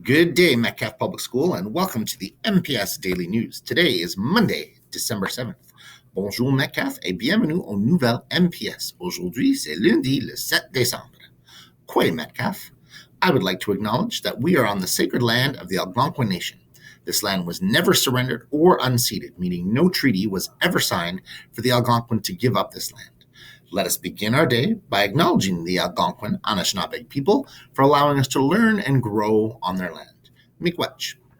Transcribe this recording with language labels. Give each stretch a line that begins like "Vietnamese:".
English: Good day, Metcalfe Public School, and welcome to the MPS Daily News. Today is Monday, December 7th.
French: Bonjour Metcalfe et bienvenue aux nouvelles MPS. Aujourd'hui, c'est lundi, le 7 décembre.
Algonquin: Quay Metcalfe.
English: I would like to acknowledge that we are on the sacred land of the Algonquin Nation. This land was never surrendered or unceded, meaning no treaty was ever signed for the Algonquin to give up this land. Let us begin our day by acknowledging the Algonquin Anishinaabe people for allowing us to learn and grow on their land. Miigwech.